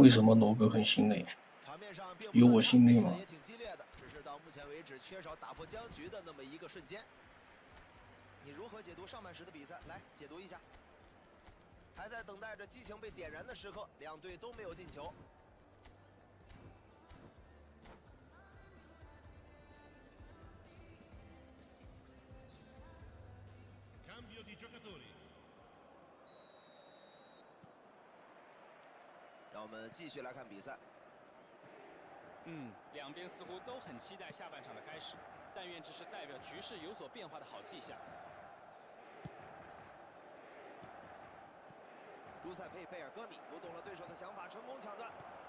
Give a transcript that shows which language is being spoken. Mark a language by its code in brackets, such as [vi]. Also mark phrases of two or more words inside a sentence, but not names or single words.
[zh] 为什么罗格很心累？场面上并有我心累吗？也挺激烈的，只是到目前为止缺少打破僵局的那么一个瞬间。你如何解读上半时的比赛？来解读一下。还在等待着激情被点燃的时刻，两队都没有进球。 [it] Cambio di giocatori. [zh] 让我们继续来看比赛。两边似乎都很期待下半场的开始，但愿这是代表局势有所变化的好迹象。朱塞佩·贝尔戈米读懂了对手的想法，成功抢断。